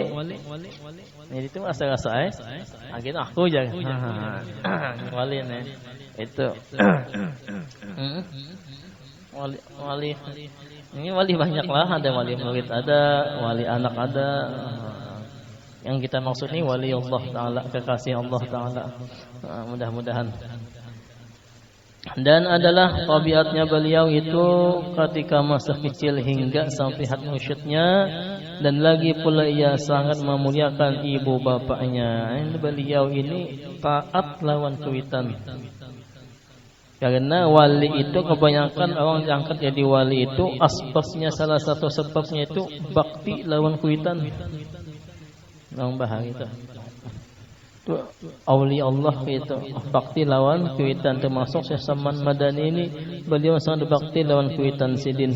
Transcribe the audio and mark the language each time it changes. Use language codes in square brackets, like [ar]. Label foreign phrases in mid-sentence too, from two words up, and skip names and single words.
[id] Jadi itu asa-asa akhirnya aku aja. Wali nih. Itu. Wali ini wali banyak lah, ada wali murid, ada wali anak, ada. Yang kita maksud ini wali Allah Ta'ala, kekasih Allah Ta'ala. Mudah-mudahan. Dan adalah tabiatnya beliau itu ketika masa kecil hingga sampai had musyidnya, dan lagi pula ia sangat memuliakan ibu bapaknya. Beliau ini taat lawan kuitan. Karena wali itu kebanyakan orang diangkat jadi wali itu asbabnya, salah satu sebabnya itu bakti lawan kuitan. Orang bahari itu. Itu aulia Allah itu bakti lawan kuitan, termasuk Syekh Salman Madani ini beliau sangat bakti lawan kuitan sidin.